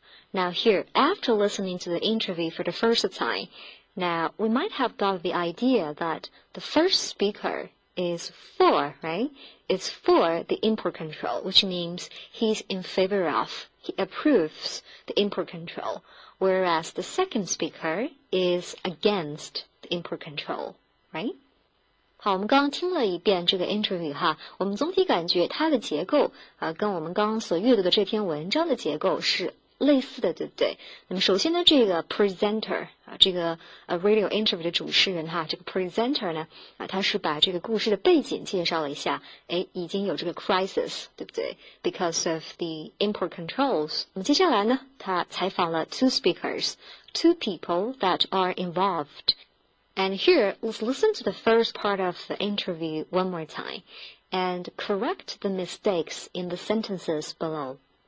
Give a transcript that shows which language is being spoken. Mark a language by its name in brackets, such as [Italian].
[English] Now here, after listening to the interview for the first time, now we might have got the idea that the first speaker is for, right? It's for the import control, which means he's in favor of, he approves the import control, whereas the second speaker is against the import control, right? [Chinese] 好，我们刚刚听了一遍这个 interview 哈，我们总体感觉它的结构跟我们刚刚所阅读的这篇文章的结构是类似的，对不对？那么首先呢，这个 presenter 这个radio interview 的主持人哈，这个 presenter 呢他是把这个故事的背景介绍了一下，已经有这个 crisis， 对不对 ？ [English] Because of the import controls。 [Chinese] 那么接下来呢，他采访了 [English] two speakers, two people that are involved. And here, let's listen to the first part of the interview one more time and correct the mistakes in the sentences below.